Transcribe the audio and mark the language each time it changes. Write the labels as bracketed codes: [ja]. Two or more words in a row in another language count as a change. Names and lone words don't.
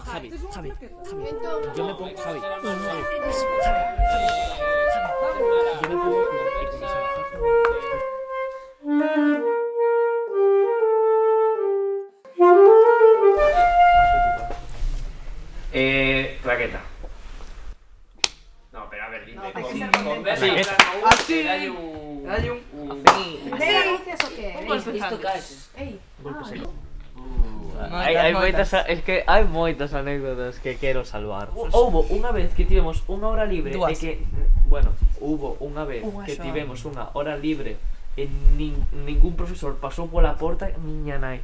[es] Yo me pongo Javi. Yo me pongo claqueta. No, pero a ver, dime. Con Claqueta. así. [gl] Dalle un... [es] ¿Veo anuncios o qué? [gl] Isto caese. Ey. Hai moitas, [es] es que [gl] hai moitas anécdotas que quero salvar. Houbo unha vez que tivemos unha hora libre e que, [es] bueno, hubo [gl] unha vez que tivemos unha hora libre e ningún profesor pasou pola porta, miña nai.